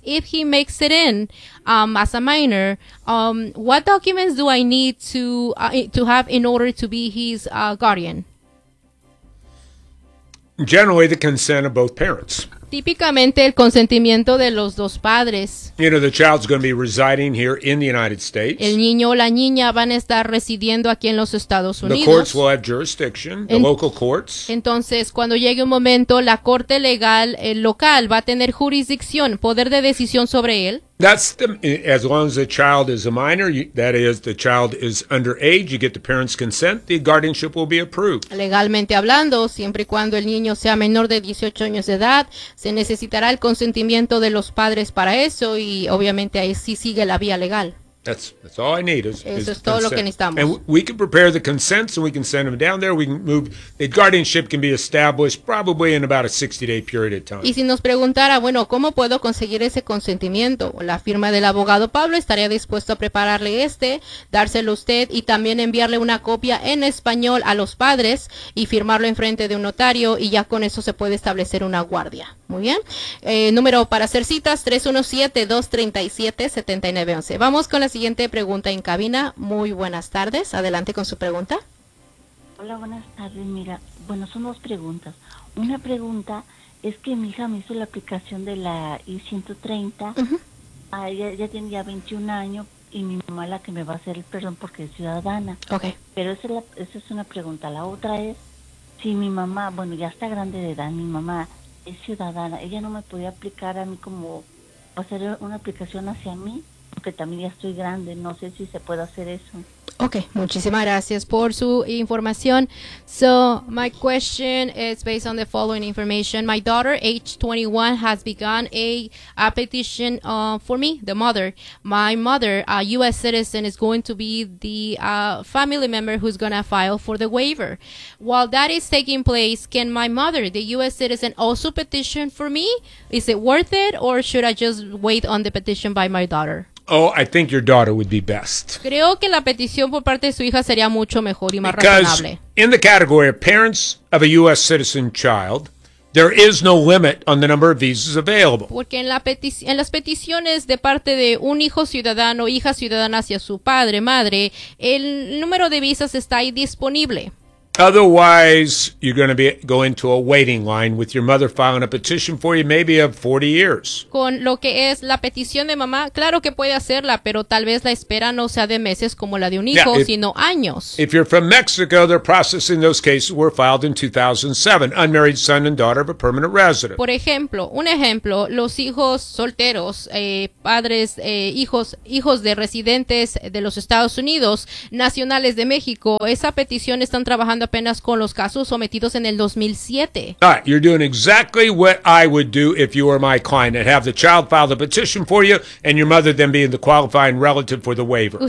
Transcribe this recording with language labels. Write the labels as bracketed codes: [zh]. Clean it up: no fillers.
[en] If he makes it in, as a minor, what documents do I need to have in order to be his guardian? Generally, the consent of both parents. [es] Típicamente, el consentimiento de los dos padres. [en] You know, the child's going to be residing here in the United States. [es] El niño o la niña van a estar residiendo aquí en los Estados Unidos. [en] The courts will have jurisdiction, the local courts. [es] Entonces, cuando llegue un momento, la corte legal, el local, va a tener jurisdicción, poder de decisión sobre él. [en] That's the, as long as the child is a minor, that is, the child is underage, you get the parents' consent, the guardianship will be approved. [es] Legalmente hablando, siempre y cuando el niño sea menor de 18 años de edad, se necesitará el consentimiento de los padres para eso, y obviamente ahí sí sigue la vía legal. [en] That's all I need. [es] Eso es todo lo que necesitamos. [en] And we can prepare the consents and we can send them down there. We can move. The guardianship can be established probably in about a 60-day period of time. [es] Y si nos preguntara, bueno, ¿cómo puedo conseguir ese consentimiento? La firma del abogado Pablo estaría dispuesto a prepararle este, dárselo a usted y también enviarle una copia en español a los padres y firmarlo en frente de un notario, y ya con eso se puede establecer una guardia. Muy bien. Número para hacer citas, 317-237-7911. Vamos con la siguiente pregunta en cabina. Muy buenas tardes. Adelante con su pregunta. Hola, buenas tardes. Mira, bueno, son dos preguntas. Una pregunta es que mi hija me hizo la aplicación de la I-130. Uh-huh. Ah, ya tiene ya 21 años y mi mamá la que me va a hacer el perdón porque es ciudadana. [en] Okay. [es] Pero esa es una pregunta. La otra es si mi mamá, bueno, ya está grande de edad, mi mamá es ciudadana, ella no me podía aplicar a mí como hacer una aplicación hacia mí, porque también ya estoy grande, no sé si se puede hacer eso. Okay, muchísimas gracias por su información. [en] So, my question is based on the following information. My daughter, age 21, has begun a petition for me, the mother. My mother, a U.S. citizen, is going to be the family member who's going to file for the waiver. While that is taking place, can my mother, the U.S. citizen, also petition for me? Is it worth it, or should I just wait on the petition by my daughter? Oh, I think your daughter would be best. [es] Creo que la petición por parte de su hija sería mucho mejor y más razonable. [en] Because in the category of parents of a U.S. citizen child, there is no limit on the number of visas available. [es] Porque en las peticiones de parte de un hijo ciudadano, hija ciudadana hacia su padre, madre, el número de visas está ahí disponible. [en] Otherwise, you're going to go into a waiting line with your mother filing a petition for you, maybe of 40 years. [es] Con lo que es la petición de mamá, claro que puede hacerla, pero tal vez la espera no sea de meses como la de un hijo, sino años. [en] If you're from Mexico, they're processing those cases were filed in 2007, unmarried son and daughter of a permanent resident. [es] Por ejemplo, un ejemplo, los hijos solteros, padres, hijos de residentes de los Estados Unidos, nacionales de México, esa petición están trabajando apenas con los casos sometidos en el 2007. [en] All right, you're doing exactly what I would do if you were my client and have the child file the petition for you and your mother then being the qualifying relative for the waiver.